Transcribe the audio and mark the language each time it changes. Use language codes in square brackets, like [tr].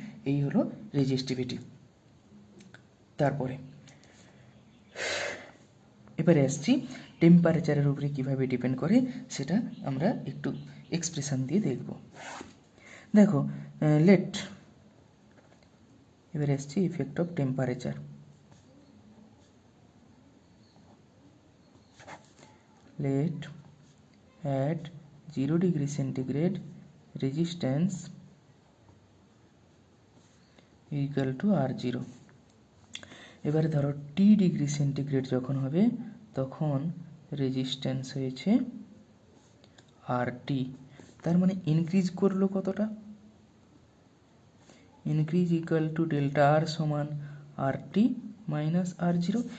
[bn] এই হলো রেজিস্টিভিটি। তারপরে এবারে আসছি টেম্পারেচারের উপরে কীভাবে ডিপেন্ড করে, সেটা আমরা একটু এক্সপ্রেশন দিয়ে দেখব। দেখো, লেট, এবারে আসছি effect of temperature. [en] Let at 0 degree centigrade resistance equal to R0। [bn] এবারে ধরো টি ডিগ্রি সেন্টিগ্রেড যখন হবে তখন রেজিস্ট্যান্স হয়েছে RT। তার মানে ইনক্রিজ করলো কতটা? ইনক্রিজ ইকুয়াল টু ডেল্টা আর সমান RT মাইনাস R0।